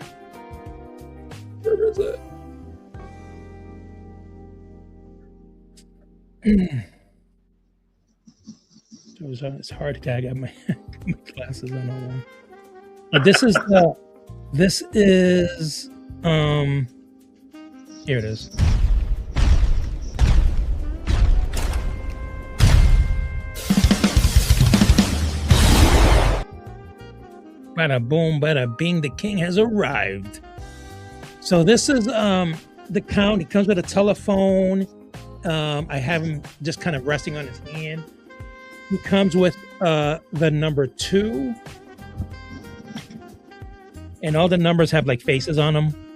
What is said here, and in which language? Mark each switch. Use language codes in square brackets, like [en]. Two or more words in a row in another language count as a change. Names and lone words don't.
[en] Where is it? It's hard to. I got my, my glasses on. Hold on. This is the. This is. Here it is. Bada boom, bada bing, the king has arrived. So this is the count. He comes with a telephone. I have him just kind of resting on his hand. He comes with the number 2. And all the numbers have like faces on them.